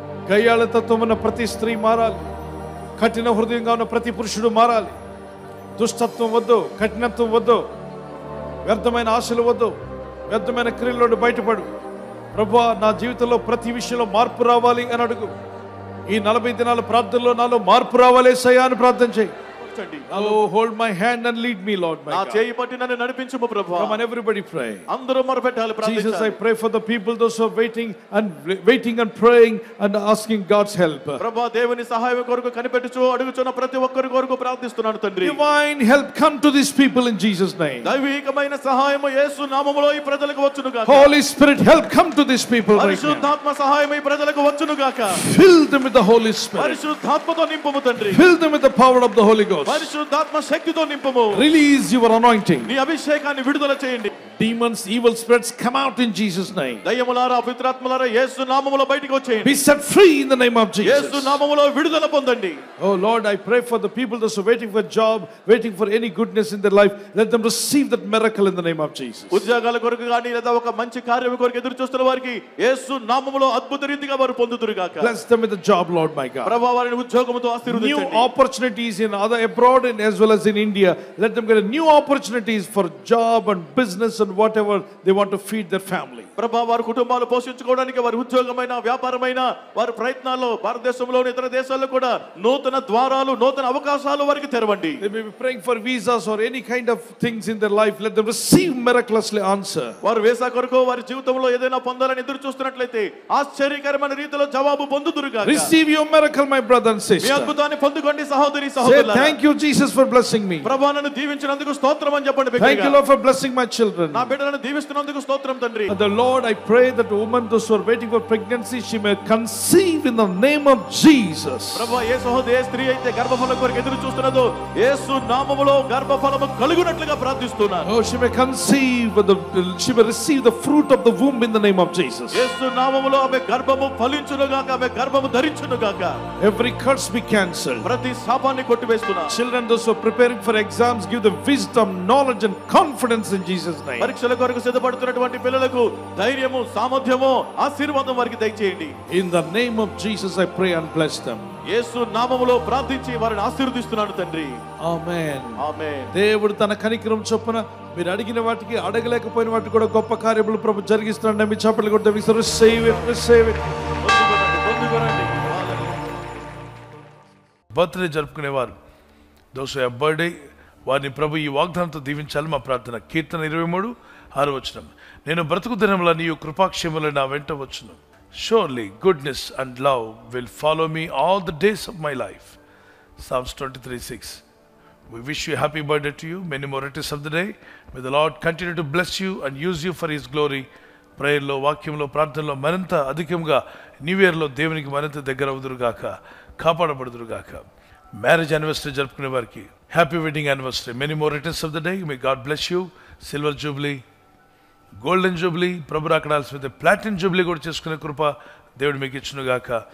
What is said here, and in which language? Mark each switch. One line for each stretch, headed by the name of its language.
Telugu: గయ్యాళ తత్వం ఉన్న ప్రతి స్త్రీ మారాలి, కఠిన హృదయంగా ఉన్న ప్రతి పురుషుడు మారాలి. దుష్టత్వం వద్దు, కఠినత్వం వద్దు, వ్యర్థమైన ఆశలు వద్దు, వ్యర్థమైన క్రియల నుండి బయటపడు. ప్రభువా నా జీవితంలో ప్రతి విషయంలో మార్పు రావాలి అని అడుగు. ఈ 40 దినాల ప్రార్థనలో నాలో మార్పు రావాలి యేసయ్యా అని ప్రార్థన చేయి.
English: Hold my hand and lead me, Lord my God.
Telugu: నా చేయి పట్టి నన్ను నడిపించుము ప్రభువా.
English: Come on, everybody pray.
Telugu: అందరూ మొరపెట్టాలి, ప్రార్థించాలి.
English: Jesus, I pray for the people, those who are waiting and praying and asking God's help.
Telugu: ప్రభువా దేవుని సహాయం కొరకు కనిపెట్టుచు అడుగుచున్న ప్రతి ఒక్కరి కొరకు ప్రార్థిస్తున్నాను తండ్రి.
English: Divine help come to these people in Jesus name.
Telugu: దైవికమైన సహాయం యేసు నామములో ఈ ప్రజలకు వచ్చును గాక.
English: Holy Spirit help come to these people right now.
Telugu: పరిశుద్ధాత్మ సహాయం ఈ ప్రజలకు వచ్చును గాక.
English: Fill them with the Holy Spirit.
Telugu: పరిశుద్ధాత్మతో నింపుము తండ్రి.
English: Fill them with the power of the Holy Ghost.
Telugu: పరిశుద్ధాత్మ శక్తితో నింపుము.
English: Release your anointing.
Telugu: నీ అభిషేకాన్ని విడుదల చేయండి.
English: demons, evil spirits, come out in Jesus' name.
Telugu: దయ్యములారా అపవిత్రాత్మలారా యేసు నామములో బయటికి వచ్చేయండి.
English: Be set free in the name of Jesus.
Telugu: యేసు నామములో విడుదల పొందండి.
English: Oh Lord, I pray for the people that are waiting for a job, waiting for any goodness in their life. Let them receive that miracle in the name of Jesus.
Telugu: ఉద్యోగాల కొరకు గాని లేదా ఒక మంచి కార్యం కొరకు ఎదురు చూస్తున్న వారికి యేసు నామములో అద్భుత రీతిగా వారు పొందుదురు గాక.
English: Bless them with a job, Lord my God.
Telugu: ప్రభువా వారిని ఉద్యోగముతో ఆశీర్వదించండి.
English: New opportunities in other abroad and as well as in India. Let them get a new opportunities for job and business and whatever they want to feed their family.
Telugu: ప్రభువా వారి కుటుంబాలు పోషించుకోవడానికి వారి ఉద్యోగమైన వ్యాపారమైన వారి ప్రయత్నాల్లో భారతదేశంలోని ఇతర దేశాల్లో కూడా నూతన ద్వారాలు నూతన అవకాశాలు వారికి తెరవండి.
English: They may be praying for visas or any kind of things in their life. Let them receive miraculously answer.
Telugu: వారు వీసా కొరకు వారి జీవితంలో ఏదైనా పొందాలని ఎదురు చూస్తున్నట్లయితే ఆశ్చర్యకరమైన రీతిలో జవాబు పొందుదురు గాక.
English: Receive your miracle, my brother and sister.
Telugu: మీ అద్భుతాన్ని పొందుకోండి సహోదరి
English: Say
Telugu: సహోదరులారా.
English: thank you Jesus for blessing me.
Telugu: ప్రభువా నన్ను దీవించినందుకు స్తోత్రం అని చెప్పండి.
English: Thank you Lord for blessing my children.
Telugu: నా బిడ్డలను దీవిస్తున్నందుకు స్తోత్రం తండ్రి.
English: And the Lord, I pray that the woman those who are waiting for pregnancy, she may conceive in the name of Jesus.
Telugu: ప్రభువా ఏ సహోదరి ఏ స్త్రీ అయితే గర్భఫలం కొరకు ఎదురు చూస్తున్నదో యేసు నామములో గర్భఫలము కలుగునట్లుగా ప్రార్థిస్తున్నాను.
English: Oh, she may conceive, she may receive the fruit of the womb in the name of Jesus.
Telugu: యేసు నామములో ఆమె గర్భము ఫలించును గాక, ఆమె గర్భము ధరించును గాక.
English: Every curse be cancelled.
Telugu: ప్రతి శాపాన్ని కొట్టివేస్తున్నా.
English: Children those who are preparing for exams, give the wisdom, knowledge and confidence in Jesus name.
Telugu: పరీక్షల కొరకు సిద్ధపడుతున్నటువంటి పిల్లలకు ధైర్యము సామర్థ్యము ఆశీర్వాదం వారికి దయచేయండి.
English: In the name of Jesus I pray and bless them.
Telugu: యేసు నామములో ప్రార్థించి వారిని ఆశీర్వదిస్తున్నాను తండ్రి.
English: Amen.
Telugu: ఆమేన్. దేవుడు తన కనికరం చొప్పున మీరు అడిగిన వాటికి అడగలేకపోయిన వాటికి కూడా గొప్ప కార్యములు ప్రభు జరిగిస్తున్నాడు. మీ చప్పట్లు కొట్టి
English: receive it, receive it.
Telugu: పొందుకోనండి. Birthday జరుపుకునేవారు
English: those who have birthday
Telugu: వారిని ప్రభు ఈ వాగ్దానంతో దీవించాలి మా ప్రార్థన. కీర్తన 23:6 నేను బ్రతుకు దినముల నీవు కృపాక్షేమములు నా వెంట వచ్చును.
English: Surely goodness and love will follow me all the days of my life. Psalms 23:6. We wish you a happy birthday to you. Many more returns of the day. May the Lord continue to bless you and use you for His glory.
Telugu: ప్రేయర్లో వాక్యంలో ప్రార్థనలో మరింత అధికంగా new ఇయర్లో దేవునికి మరింత దగ్గర అవుదురుగాక, కాపాడబడుదురుగాక.
English: marriage anniversary
Telugu: జరుపుకునే వారికి
English: Happy wedding anniversary. Many more returns of the day. May God bless you.
Telugu: Silver Jubilee, golden Jubilee, Prabhu రాకడాల్సిన platinum Jubilee కూడా చేసుకునే కృప దేవుడు మీకు ఇచ్చునుగాక.